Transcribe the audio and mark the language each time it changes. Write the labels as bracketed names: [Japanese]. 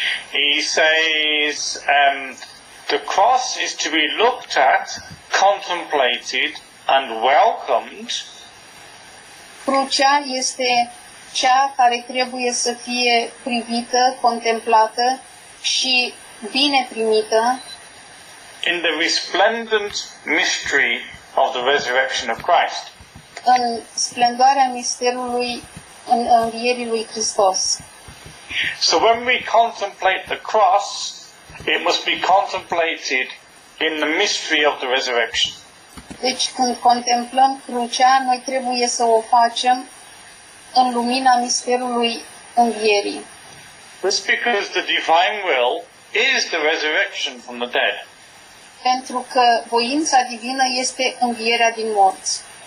[English] He says the cross is to be looked at, contemplated, and welcomed. [Romanian] Crucea este cea care trebuie să fie privită, contemplată și bine primită [English] In the resplendent mystery of the resurrection of Christ. [Romanian] în splendoarea misterului învierii lui Hristos. [English] So when we contemplate the cross, it must be contemplated in the mystery of the resurrection. [Romanian] Deci când contemplăm crucea, noi trebuie să o facem în lumina misterului învierii. [English] This because the divine will is the resurrection from the dead. [Romanian] Pentru că voința divină este învierea din morți.